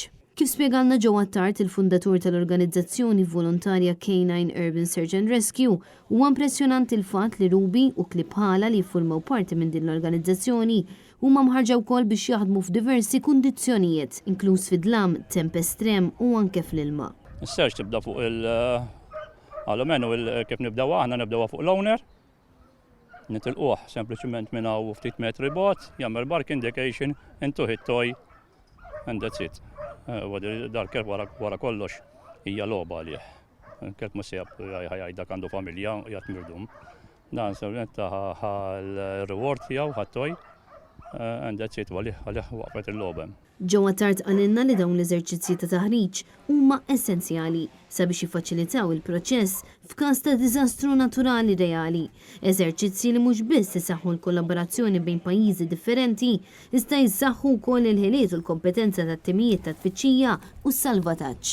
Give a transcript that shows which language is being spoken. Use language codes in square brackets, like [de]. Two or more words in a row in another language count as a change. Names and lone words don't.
[mt] Kif spjegalna ġewwa tard il-fundatur tal-organizzazzjoni volontarja K9 Urban Search and Rescue, huwa impressjonanti l-fatt li Ruby u klib bħala li jiffurmaw parti minn din l-organizzazzjoni huma mħarġa wkoll biex jaħdmu f'diversi kundizzjonijiet, inkluż fid-dlam, temp estrem u anke fl-ilma. Is-search tibda fuq għal-menu kif nibdew aħna nibdew fuq l-owner, nitilquh sempliċement minn hawn ftit metri bogħod, jagħmel [en] bark indication into hit toy and that's it. [mt] Dal-kelb wara kollox hija logħba għalih. Il-kelb mhux jgħidlek għandu familja qiegħed mirdum. Dan sempliċement l-reward tiegħu ħat-toy [en] and that's it [mt] għalih waqfet il-logħba. Ġewwa tard qalilna li dawn l-eżerċizzji ta' taħriġ huma essenzjali sabiex jiffaċilitaw il-proċess f'każ ta' diżastru naturali reali. Eżerċizzji li mhux biss isaħħu l-kollaborazzjoni bejn pajjiżi differenti, iżda jsaħħu wkoll il-ħiliet u l-kompetenza tat-timijiet ta' tfittxija u s-salvataġġ.